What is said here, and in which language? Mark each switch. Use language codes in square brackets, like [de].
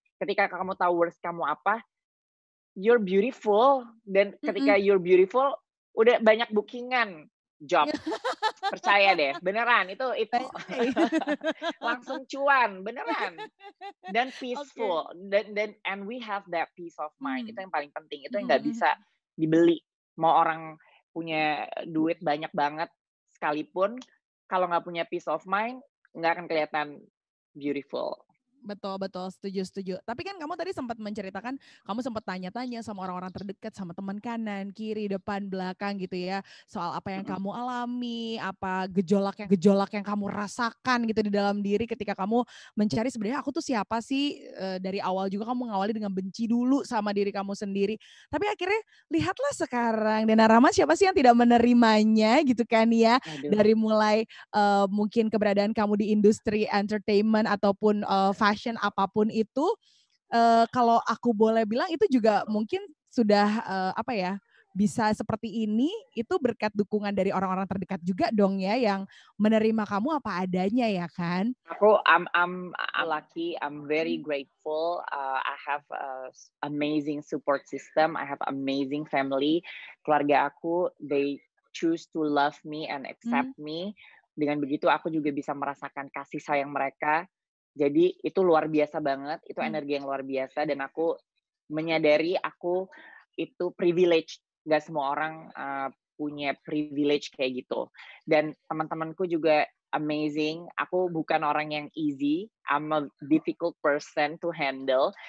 [id] Ketika kamu tahu worth kamu apa, [en] you're beautiful, [id] dan ketika you're beautiful udah banyak bookingan job. Percaya deh, beneran itu langsung cuan, beneran. Dan peaceful, dan [en] and we have that peace of mind. [id] Itu yang paling penting, itu yang nggak bisa dibeli. Mau orang punya duit banyak banget sekalipun, kalau nggak punya [en] peace of mind, [id] nggak akan kelihatan beautiful. Betul, setuju. Tapi kan kamu tadi sempat menceritakan, kamu sempat tanya-tanya sama orang-orang terdekat, sama teman kanan, kiri, depan, belakang gitu ya, soal apa yang kamu alami, apa gejolak yang kamu rasakan gitu di dalam diri ketika kamu mencari sebenarnya aku tuh siapa sih. Dari awal juga kamu mengawali dengan benci dulu sama diri kamu sendiri. Tapi akhirnya lihatlah sekarang, dan Rahma siapa sih yang tidak menerimanya gitu kan ya. Aduh. Dari mulai mungkin keberadaan kamu di industri entertainment ataupun fashion apapun itu, kalau aku boleh bilang itu juga mungkin sudah bisa seperti ini, itu berkat dukungan dari orang-orang terdekat juga dong ya, yang menerima kamu apa adanya ya kan? Aku [en] I'm lucky, I'm very grateful. I have amazing support system, I have amazing family. [id] Keluarga aku, [en] they choose to love me and accept me. [id] Dengan begitu aku juga bisa merasakan kasih sayang mereka. Jadi itu luar biasa banget, itu energi yang luar biasa, dan aku menyadari aku itu privilege. Gak semua orang punya privilege kayak gitu. Dan teman-temanku juga amazing. Aku bukan orang yang easy. [en] I'm a difficult person to handle.